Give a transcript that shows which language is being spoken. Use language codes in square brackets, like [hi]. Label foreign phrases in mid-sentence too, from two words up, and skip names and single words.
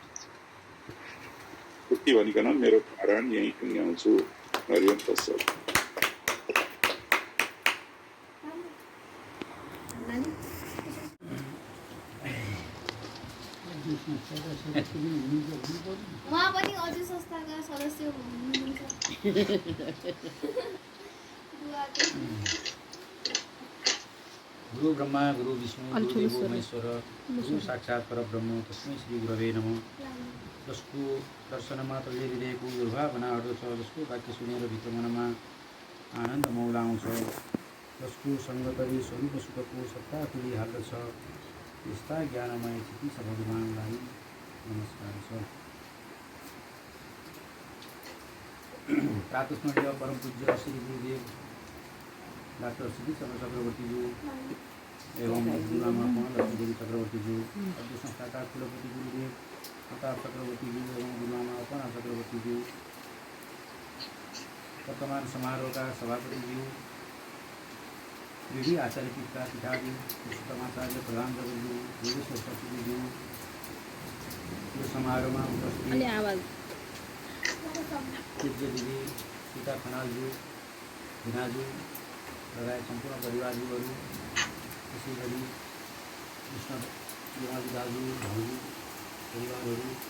[ne] यति भनिकन मेरो पारायण यही टुङ्ग्याउँछु। [sa] हरिओम तत्सत। [ne] उहाँ पनि अझै संस्थाका सदस्य हुनुहुन्छ। [sa] गुरु ब्रह्मा गुरु विष्णु गुरु देवो महेश्वर गुरु साक्षात् परब्रह्म तस्मै श्री गुरवे नमः। [ne] जसको दर्शन मात्रले हृदयको दुर्भावना हट्दछ, जसको वाक्य सुनेर भित्र मनमा आनन्द मौला आउँछ, जसको सङ्गतले स्वरूप सुखको सत्ता खुलिहाल्दछ, यस्ता ज्ञानमय चित्त भगवानलाई नमस्कार छ। प्रातस्मरणीय परम पूज्य श्री गुरुदेव डाक्टर श्री चन्द्र चक्रवर्तीज्यू एवं गुरुआमा लक्ष्मी देवी चक्रवर्तीज्यू, अध्यक्ष संस्थाका कुलपति गुरुदेव प्रताप चक्रवर्तीज्यू एवं गुरुआमा अपना चक्रवर्तीज्यू, वर्तमान समारोहका सभापतिज्यू, विधि आचार्य पीठका पीठाधीन पुरुषोत्तमाचार्य प्रधान जगज्यू, योगेश्वर सचिवज्यू, यो समारोहमा उपस्थित पूज्य दिदी सीता खनालज्यू, भिनाज्यू लगायत सम्पूर्ण परिवारज्यूहरू, त्यसै गरी कृष्ण युवाजी दाजु भाउजू परिवारहरू,